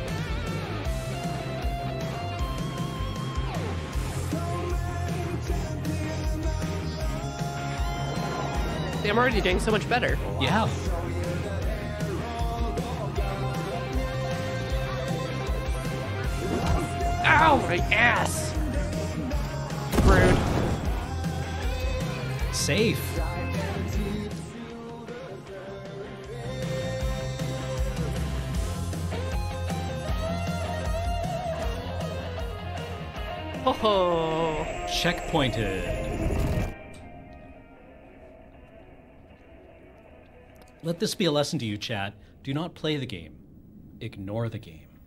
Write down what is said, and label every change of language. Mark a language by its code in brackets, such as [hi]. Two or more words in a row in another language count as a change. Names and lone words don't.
[en] See, I'm already doing so much better. Yeah. Ow, my ass! Rude. Safe. Ho ho! Checkpointed. Let this be a lesson to you, chat. Do not play the game. Ignore the game.